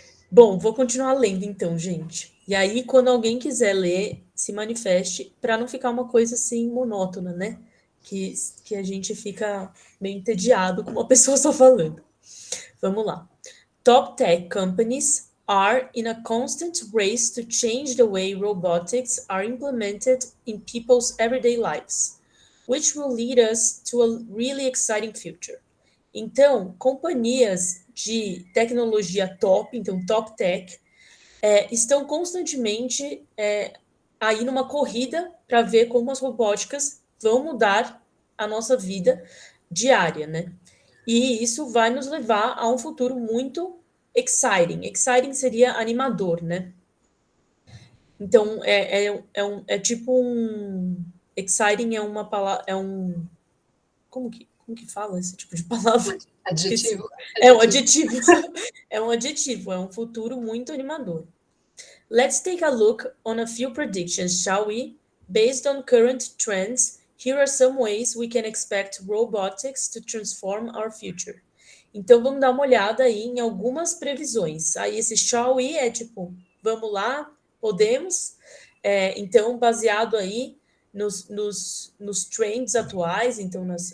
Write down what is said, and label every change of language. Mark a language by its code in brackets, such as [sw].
[pt] Bom, vou continuar lendo então, gente. E aí, quando alguém quiser ler, se manifeste, para não ficar uma coisa assim monótona, né? Que a gente fica meio entediado com uma pessoa só falando. Vamos lá. [en] Top tech companies are in a constant race to change the way robotics are implemented in people's everyday lives, which will lead us to a really exciting future. [pt] Então, companhias de tecnologia top, então top tech, estão constantemente aí numa corrida para ver como as robóticas vão mudar a nossa vida diária, né? E isso vai nos levar a um futuro muito exciting. Exciting seria animador, né? Então, é tipo um... Exciting é uma palavra... Como que fala esse tipo de palavra? Esqueci. Adjetivo. É um adjetivo. É um adjetivo. É um futuro muito animador. [en] Let's take a look on a few predictions, shall we? Based on current trends, here are some ways we can expect robotics to transform our future. [pt] Então, vamos dar uma olhada aí em algumas previsões. Aí, esse [en] shall we [pt] é tipo, vamos lá, podemos. Então, baseado aí nos trends atuais, então